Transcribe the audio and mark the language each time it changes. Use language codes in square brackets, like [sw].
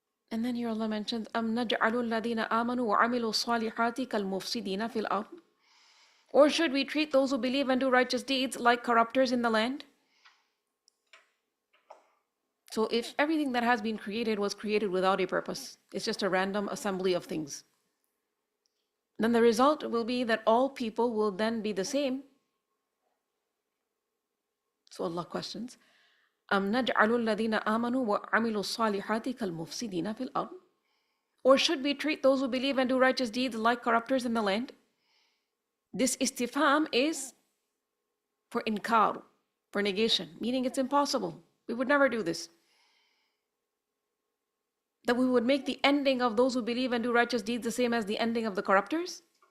[en] And then here Allah mentions, [ar] أَمْ نَجْعَلُ الَّذِينَ آمَنُوا وَعَمِلُوا الصَّالِحَاتِ كَالْمُفْسِدِينَ فِي الْأَرْضِ. [en] Or should we treat those who believe and do righteous deeds like corrupters in the land? So if everything that has been created was created without a purpose, it's just a random assembly of things, then the result will be that all people will then be the same. So Allah questions, [ar] أَمْ نَجْعَلُ الَّذِينَ آمَنُوا وَعَمِلُوا الصَّالِحَاتِ كَالْمُفْسِدِينَ فِي الْأَرْضِ. [en] Or should we treat those who believe and do righteous deeds like corrupters in the land? This istifham is for inkar, for negation, meaning it's impossible. We would never do this. That we would make the ending of those who believe and do righteous deeds the same as the ending of the corruptors?